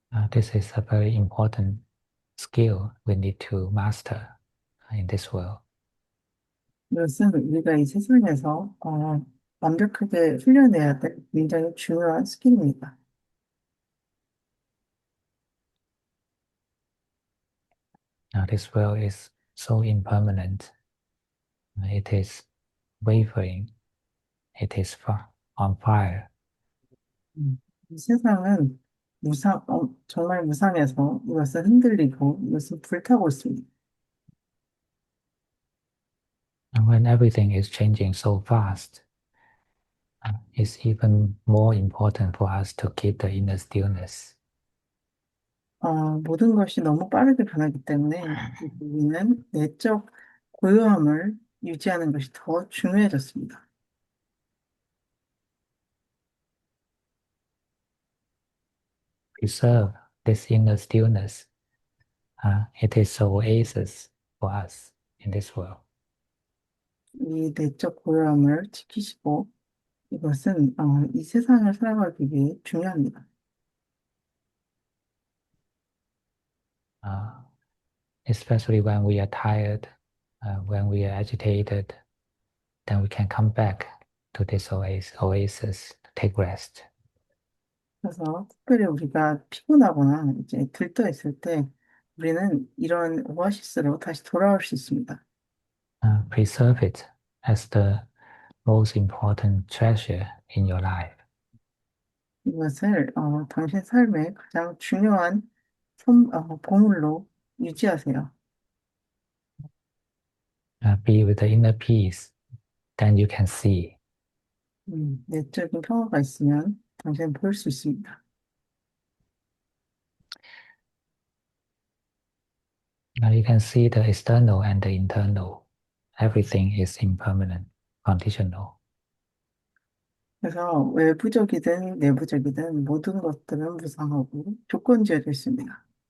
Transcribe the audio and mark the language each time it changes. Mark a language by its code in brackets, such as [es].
[en] This is a very important skill we need to master in this world. [ko] 이것은 우리가 이 세상에서 완벽하게 훈련해야 될 굉장히 중요한 스킬입니다. [en] Now this world is so impermanent. It is wavering. It is on fire. [ko] 이 세상은 정말 무상해서 이것은 흔들리고 이것은 불타고 있습니다. [en] And when everything is changing so fast, it's even more important for us to keep the inner stillness. [ko] 모든 것이 너무 빠르게 변하기 때문에 우리는 내적 고요함을 유지하는 것이 더 중요해졌습니다. [en] Preserve this inner stillness. It is the oasis for us in this world. [ko] 이 내적 고요함을 지키시고 이것은 이 세상을 살아가기 위해 중요합니다. [en] Especially when we are tired, when we are agitated, then we can come back to this oasis to take rest. [ko] 그래서 특별히 우리가 피곤하거나 이제 들떠 있을 때 우리는 이런 오아시스로 다시 돌아올 수 있습니다. [en] Preserve it as the most important treasure in your life. [ko] 이것을 당신 삶의 가장 중요한 보물로 유지하세요. [en] Be with the inner peace, then you can see. [ko] 내적인 평화가 있으면 당신은 볼 수 있습니다. [en] Now you can see the external and the internal. Everything is impermanent, conditional. [ko] 그래서 외부적이든 내부적이든 모든 것들은 무상하고 조건지어져 있습니다.